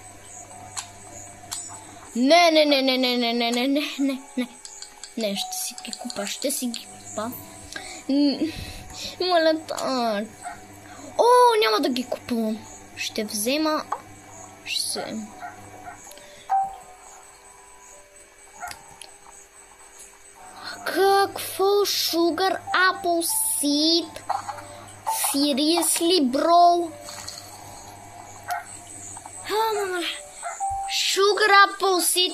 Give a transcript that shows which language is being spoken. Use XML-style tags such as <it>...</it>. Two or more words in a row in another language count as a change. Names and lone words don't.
<bg>Не, ще си ги купа, Малата. О, няма да ги купувам. Ще взема... Какво?</bg> <en>Sugar apple seed? Seriously, bro? Sugar apple seed?</en>